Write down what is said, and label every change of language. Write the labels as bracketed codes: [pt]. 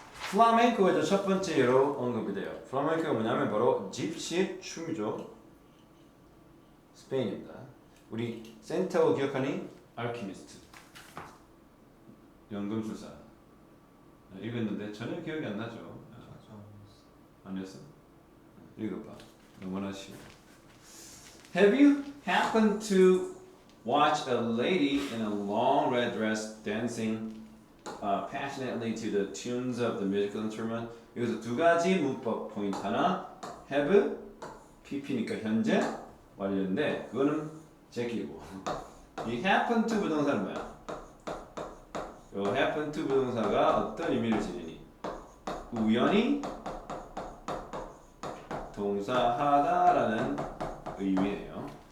[ko] 플라멩코가 이제 첫 번째 예로 언급이 돼요. 플라멩코가 뭐냐면 바로 집시의 춤이죠. 스페인입니다. 우리 센타오 기억하니? 알키미스트. 연금술사. 읽었는데 전혀 기억이 안 나죠. 아니었어? 읽어봐. 너무나 쉬워. [en] Have you happened to watch a lady in a long red dress dancing passionately to the tunes of the musical instrument? [ko] 여기서 두 가지 문법 포인트 하나 have, pp니까 현재 완료인데 그거는 제끼고 이 happen to 부동사는 뭐야? 요 happen to 부동사가 어떤 의미를 지니니? 우연히 동사하다라는 의미예요.